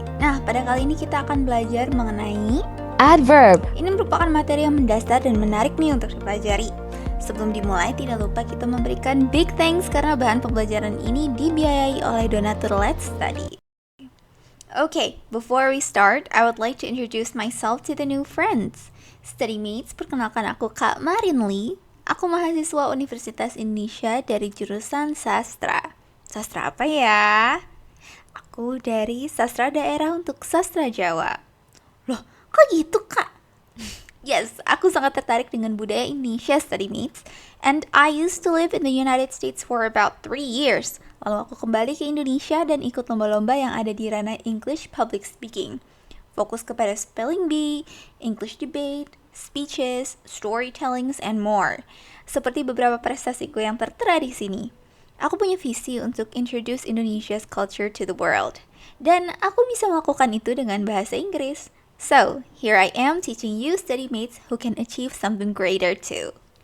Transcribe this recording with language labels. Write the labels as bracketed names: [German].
[Indonesian] Nah, pada kali ini kita akan belajar mengenai [English] adverb. [Indonesian] Ini merupakan materi yang mendasar dan menarik nih untuk dipelajari. Sebelum dimulai, tidak lupa kita memberikan [English] big thanks [Indonesian] karena bahan pembelajaran ini dibiayai oleh donatur Let's Study. [English] Okay, before we start, I would like to introduce myself to the new friends. [Indonesian] Study Mates, perkenalkan aku Kak Marin Lee. Aku mahasiswa Universitas Indonesia dari jurusan Sastra. Sastra apa ya? Aku dari Sastra Daerah untuk Sastra Jawa. Loh, kok gitu Kak? Yes, aku sangat tertarik dengan budaya Indonesia, Study Mates. [English] And I used to live in the United States for about 3 years. [Indonesian] Lalu aku kembali ke Indonesia dan ikut lomba-lomba yang ada di ranah English Public Speaking. Fokus kepada [English] spelling bee, English debate, speeches, storytellings, and more. [Indonesian] Seperti beberapa prestasiku yang tertera di sini. Aku punya visi untuk [English] introduce Indonesia's culture to the world. [Indonesian] Dan aku bisa melakukan itu dengan bahasa Inggris. [English] So, here I am teaching you study mates who can achieve something greater too.